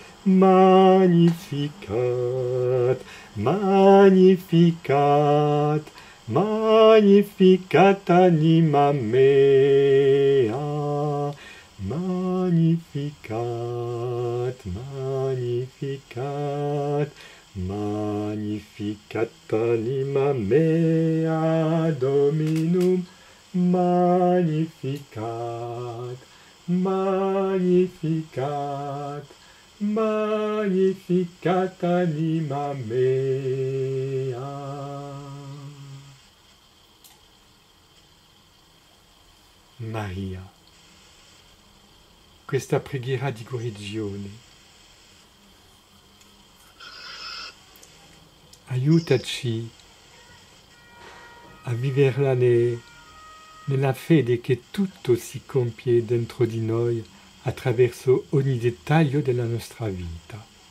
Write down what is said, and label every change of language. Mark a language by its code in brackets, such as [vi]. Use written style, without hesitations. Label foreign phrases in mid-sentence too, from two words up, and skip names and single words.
[la] magnificat, magnificat, magnificat anima mea, magnificat, magnificat, magnificat anima mea Dominum, magnificat. Magnificat, magnificat anima mea. [it] Maria, questa preghiera di guarigione aiutaci a viverla nella fede che tutto si compie dentro di noi attraverso ogni dettaglio della nostra vita.